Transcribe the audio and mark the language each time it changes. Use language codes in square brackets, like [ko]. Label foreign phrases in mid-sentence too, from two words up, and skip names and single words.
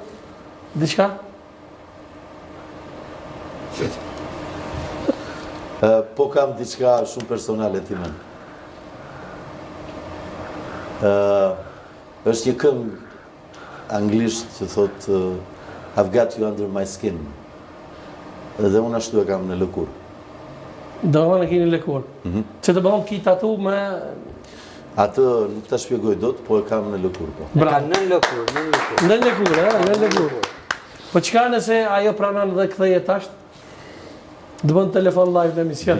[sq] Diçka? Po kam diçka shumë personale ti men. Është një këngë anglisht që thot [en] I've got you under my skin. [sq] Dhe unë ashtu e kam në lëkur. Do më në kini lëkur. Që të bëhëm ki tatu me... Atë nuk të shpjegoj dot, po e kam në lëkur. E kam në lëkur. Në lëkur. Po qka nëse ajo pranon dhe këthej e tasht? Dë bënd telefon live në emision.